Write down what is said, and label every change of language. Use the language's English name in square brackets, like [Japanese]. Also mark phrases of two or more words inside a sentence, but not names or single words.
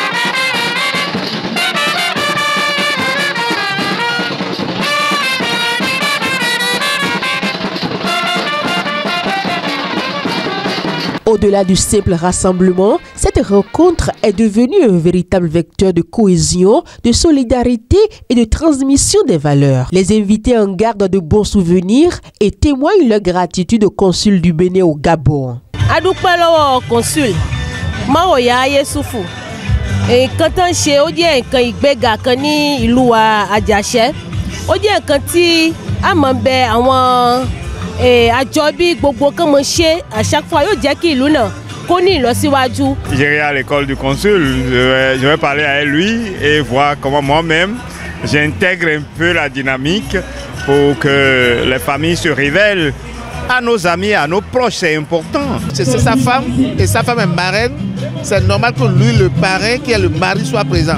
[French] Au-delà du simple rassemblement, cette rencontre est devenue un véritable vecteur de cohésion, de solidarité et de transmission des valeurs. Les invités en gardent de bons souvenirs et témoignent leur gratitude au consul du Bénin au Gabon. [Yoruba] Adúpẹ́ consul Maroya Yessoufou. Nǹkan tán ṣe ó jẹ́ nǹkan ìgbéga kan ní ìlú wa Àjàṣẹ́. Ó jẹ́ nǹkan tí a máa ń bẹ àwọn àjọ bí gbogbo kan mọ̀ ṣe [French] à chaque fois [Yoruba] yóò jẹ́ kí ìlú náà kó ní ìlọsíwájú. [French] J'irai à l'école du consul, je vais parler à lui et voir comment moi-même j'intègre un peu la dynamique pour que les familles se révèlent à nos amis, à nos proches, c'est important. C'est sa femme et sa femme est marraine, c'est normal que lui, le parrain, qui est le mari, soit présent.